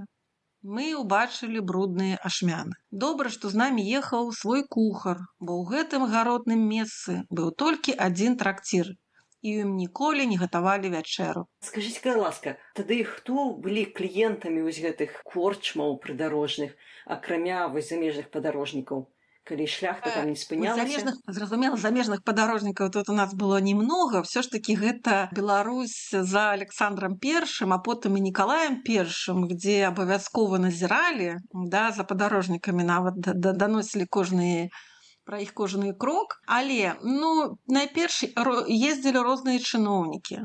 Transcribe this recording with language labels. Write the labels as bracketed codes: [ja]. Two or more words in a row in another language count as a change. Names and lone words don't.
[be] Мы ўбачылі брудныя ашмяны. Добра, што з намі ехаў свой кухар, бо ў гэтым гаротным месцы быў толькі адзін трактір, і ім ніколі не гатавалі вячэру. Скажыце, калі ласка, тады хто былі кліентамі вось гэтых корчмаў прыдарожных, акрамя вось замежных падарожнікаў? Калі шляхта там не спынялася? Зразумела, замежных падарожнікаў тут у нас было немного. [ru] Все ж таки [be] гэта Беларусь за Александром I, а потым і Николаем I, где абавязкова назіралі, да, за падарожнікамі нават даносілі пра іх кожны крок. Але, найперш ездзілі розныя чыноўнікі.